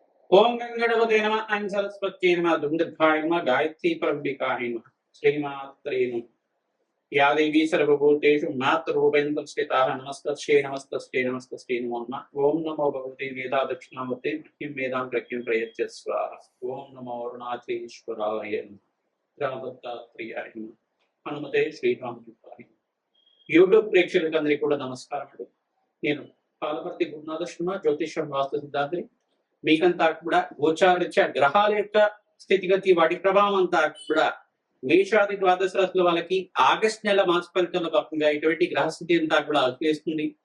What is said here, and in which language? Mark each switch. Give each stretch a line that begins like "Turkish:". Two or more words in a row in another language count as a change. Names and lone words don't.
Sanskrit: ओम गंगणपते नमः ऐं सरस्वत्यै नमः दुंदुभ्याय नमः गायत्री परम्बिकायै नमः श्रीमात्रे नमः या देवी सर्वभूतेषु मातृरूपेण संस्थिता नमस्तस्यै नमस्तस्यै नमस्तस्यै नमो नमः ओम नमो भगवते वेदादक्षिणामूर्ते मह्यं वेदां प्रज्ञं प्रयच्छ स्वाहा ओम नमो अरुणाचलेश्वराय नमः रामदत्तात्रेयाय नमः हनुमते श्रीरामदूताय
Telugu: యూట్యూబ్ ప్రేక్షకులందరికీ కూడా నమస్కారం. నేను పాలపర్తి గురునాథ శర్మ జ్యోతిషం వాస్తు సిద్ధాంతి. మీకంతా కూడా గోచారరీత్యా గ్రహాల యొక్క స్థితిగతి వాటి ప్రభావం అంతా కూడా మేషాది ద్వాదశ రాశుల వాళ్ళకి ఆగస్టు నెల మాస ఫలితాల భాగంగా ఇటువంటి గ్రహస్థితి అంతా కూడా చేస్తుంది.